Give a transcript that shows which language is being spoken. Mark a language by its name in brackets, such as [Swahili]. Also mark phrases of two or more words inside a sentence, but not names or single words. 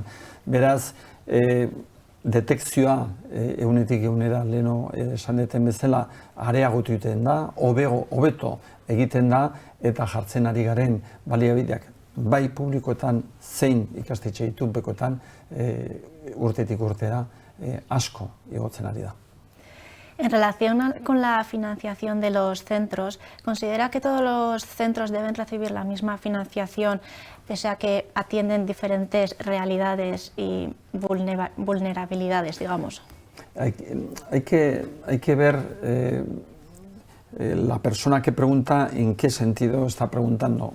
[Basque] Beraz, detekzioa 100%, leheno esan deten bezala, areagotu egiten da, hobeto egiten da, eta jartzen ari garen baliabideak bai publikoetan zein ikastetxe itunpekoetan urtetik urtera asko igotzen ari da. [Spanish] En relación con la financiación de los centros, ¿considera que todos los centros deben recibir la misma financiación pese a que atienden diferentes realidades y vulnerabilidades, digamos? Hay que ver la persona que pregunta en qué sentido está preguntando.